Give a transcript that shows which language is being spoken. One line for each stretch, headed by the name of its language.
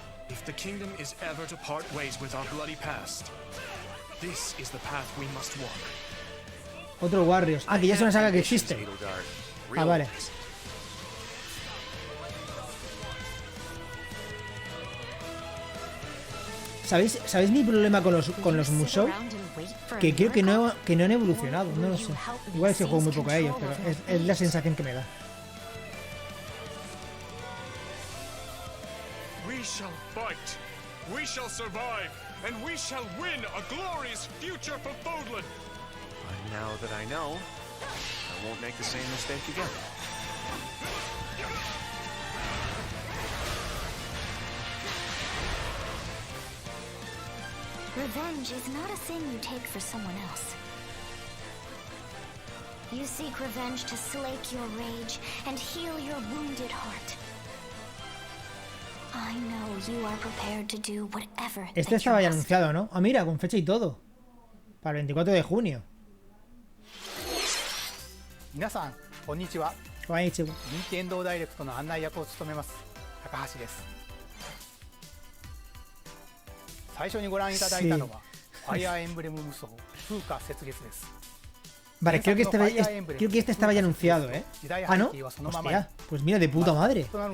English: If the kingdom is ever to part ways with our bloody past, this is the path we must walk.
Spanish: Otro Warriors. Ah, que ya es una saga que existe. Ah, vale. ¿Sabéis mi problema con los Musou? Que creo que no han evolucionado, no lo sé. Igual es que juego muy poco a ellos, pero es la sensación que me da.
English: We shall fight, we shall survive, and we shall win a glorious future for Fodlan. And now that I know, I won't make the same mistake again. Revenge is not a thing you take for someone else. You seek revenge to slake your rage and heal your wounded heart. I know you are prepared to do whatever.
Spanish: Este estaba ya anunciado, ¿no? Ah, mira, con fecha y todo. Para el 24 de junio.
Japanese: 皆さん、こんにちは。こんにちは。任天堂ダイレクトの案内役を務めます高橋です。最初にご覧いただいたのは、ファイアーエンブレム無双風化雪月です。
Spanish: Vale, creo que este estaba ya anunciado, ¿eh? Ah, ¿no? Hostia, pues mira, de puta madre.